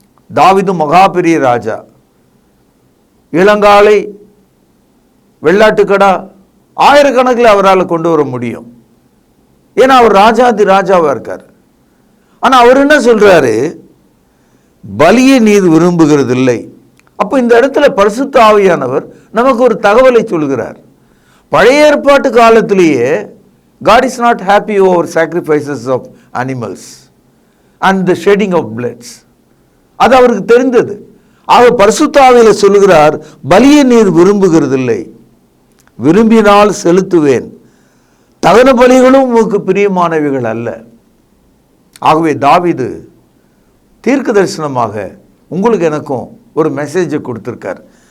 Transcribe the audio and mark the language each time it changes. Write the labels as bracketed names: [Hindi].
[Tamil] தாவீது மகா பெரிய ராஜா, இளங்காலை, வெள்ளாட்டுக்கடா, ஆயிரக்கணக்கில் அவரால் கொண்டு வர முடியும். ஏன்னா அவர் ராஜாதி ராஜாவாக இருக்கார். ஆனால் அவர் என்ன சொல்றாரு? பலியை நீர் விரும்புகிறதில்லை. அப்போ இந்த இடத்துல பரிசுத்த ஆவியானவர் நமக்கு ஒரு தகவலை சொல்கிறார். பழைய ஏற்பாட்டு காலத்திலேயே [English] God is not happy over sacrifices of animals and the shedding of bloods. [Tamil] அது அவருக்கு தெரிந்தது. ஆக பரிசுத்த ஆவியில சொல்லுகிறார், பலியை நீர் விரும்புகிறதில்லை, விரும்பினால் செலுத்துவேன், தகன பலிகளும் உமக்கு பிரியமானவைகள் அல்ல. ஆகவே தாவீது தீர்க்க தரிசனமாக உங்களுக்கு எனக்கும் ஒரு மெசேஜை கொடுத்திருக்கார்.